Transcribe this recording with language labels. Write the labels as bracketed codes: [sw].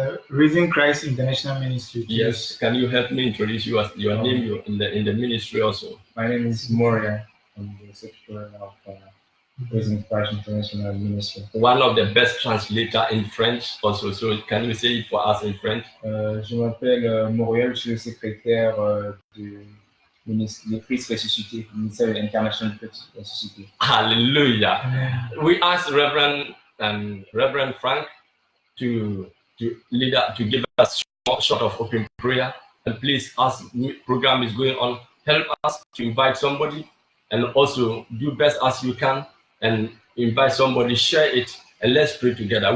[en] Raising Christ International Ministry. Yes, can you help me introduce your name in the ministry also? My name is Moria. I'm the secretary of Raising Christ International Ministry. One of the best translators in French also. So can you say it for us in French? [fr] Je m'appelle Moriel, je suis le secrétaire du Christ Ressuscité, ministère de l'Incarnation de Christ Ressuscité. [en] Hallelujah. We asked Reverend Frank to lead us, to give us short of open prayer. And please, as the program is going on, help us to invite somebody and also do best as you can and invite somebody, share it, and let's pray together.